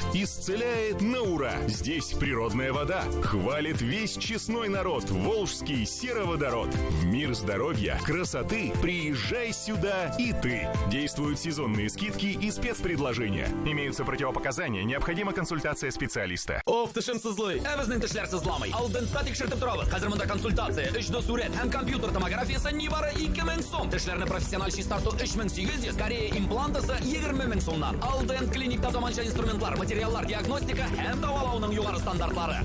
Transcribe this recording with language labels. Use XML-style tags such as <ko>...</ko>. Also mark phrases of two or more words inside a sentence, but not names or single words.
<ru>Исцеляет на ура. Здесь природная вода. Хвалит весь честной народ. Волжский сероводород. В мир здоровья, красоты приезжай сюда и ты. Действуют сезонные скидки и спецпредложения. Имеются противопоказания. Необходима консультация специалиста.</ru> <tt>Тешем сызлый. Әвезнең тешләр сызламый. Алдын тикшертеп торабыз. Хәзер монда консультация, 3D сурәт һәм компьютер томографиясы нибары 2000 сум. Тешләрне профессиональ чистарту 3800, Корея имплантысы 20,000 сумнан. Алдын клиникта заманча инструментлар, материаллар, диагностика һәм давалауның югары стандартлары.</tt>